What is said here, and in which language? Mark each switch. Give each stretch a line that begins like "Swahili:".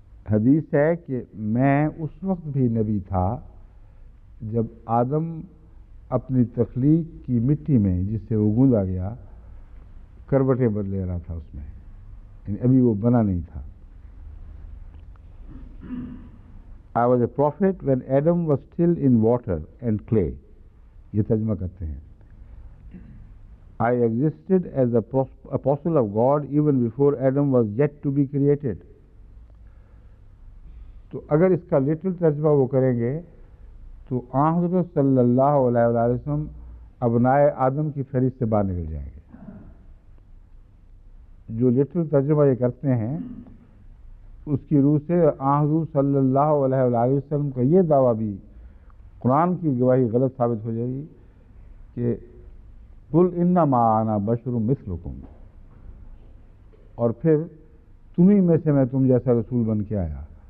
Urdu: حدیث ہے کہ میں اس وقت بھی نبی تھا جب آدم اپنی تخلیق کی مٹی میں جس سے وہ گوندا گیا کروٹیں بدلے رہا تھا اس میں، یعنی ابھی وہ بنا نہیں تھا.
English: I was a prophet when Adam was still in water and clay.
Urdu: یہ ترجمہ کرتے ہیں.
English: I existed as the apostle of God even before Adam was yet to be created.
Urdu: تو اگر اس کا لٹرل ترجمہ وہ کریں گے تو حضرت صلی اللہ علیہ وسلم ابنائے آدم کی فہرست سے باہر نکل جائیں گے. جو لٹرل ترجمہ یہ کرتے ہیں اس کی روح سے حضور صلی اللہ علیہ وسلم کا یہ دعویٰ بھی قرآن کی گواہی غلط ثابت ہو جائے گی کہ
Arabic: قل انما انا بشر مثلکم،
Urdu: اور پھر تمہیں میں سے میں تم جیسا رسول بن کے آیا.